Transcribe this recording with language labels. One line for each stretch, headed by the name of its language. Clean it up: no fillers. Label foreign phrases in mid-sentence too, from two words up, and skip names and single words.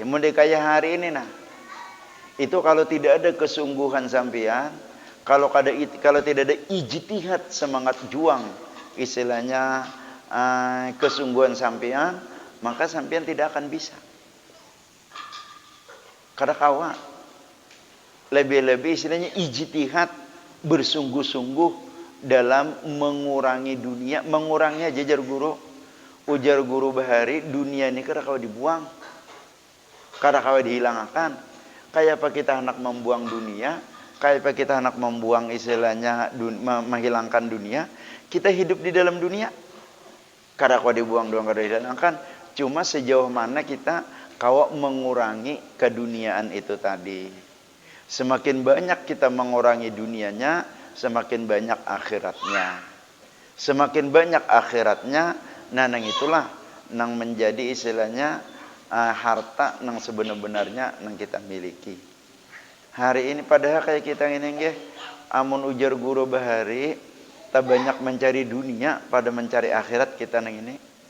Indonesian: Mulai kayak hari ini nah, itu kalau tidak ada kesungguhan sampean, kalau tidak ada ijtihad, semangat juang istilahnya kesungguhan sampean, maka sampean tidak akan bisa.
Banjar: Kada kawa
Indonesian: lebih-lebih istilahnya ijtihad, bersungguh-sungguh dalam mengurangi dunia, mengurangi jajar guru.
Banjar: Ujar guru bahari, dunia ini kada kawa dibuang, kada kawa dihilangkan.
Indonesian: Kayak apa kita hendak membuang dunia, kayak apa kita hendak membuang istilahnya menghilangkan dunia, kita hidup di dalam dunia.
Banjar: Kada kawa dibuang doang, kada dihilangkan. Cuma sejauh mana kita kawa mengurangi keduniaan itu tadi.
Indonesian: Semakin banyak kita mengurangi dunianya, semakin banyak akhiratnya. Semakin banyak akhiratnya,
Banjar: nah nang itulah nang menjadi istilahnya harta nang sebenar-benarnya nang kita miliki. Hari ini padahal kayak kita ini nggih, amun ujar guru bahari, tak banyak mencari dunia pada mencari akhirat kita nang ini.